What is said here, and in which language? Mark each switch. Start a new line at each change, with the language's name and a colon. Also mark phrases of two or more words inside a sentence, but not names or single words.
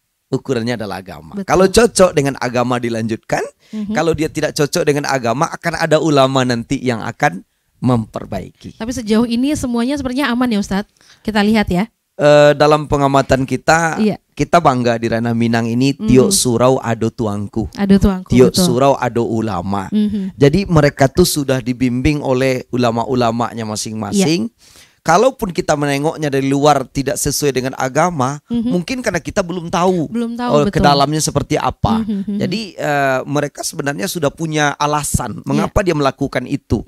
Indonesian: Kalau cocok dengan agama dilanjutkan, kalau dia tidak cocok dengan agama akan ada ulama nanti yang akan memperbaiki. Tapi sejauh ini semuanya sepertinya aman ya Ustadz. Kita lihat ya. Dalam pengamatan kita, kita bangga di ranah Minang ini
Minangkabau: tiok surau ado tuangku. Tiok surau ado ulama.
Indonesian: Jadi mereka tuh sudah dibimbing oleh ulama-ulamanya masing-masing. Kalaupun kita menengoknya dari luar tidak sesuai dengan agama, mungkin karena kita belum tahu ke dalamnya seperti apa. Jadi mereka sebenarnya sudah punya alasan mengapa dia melakukan itu.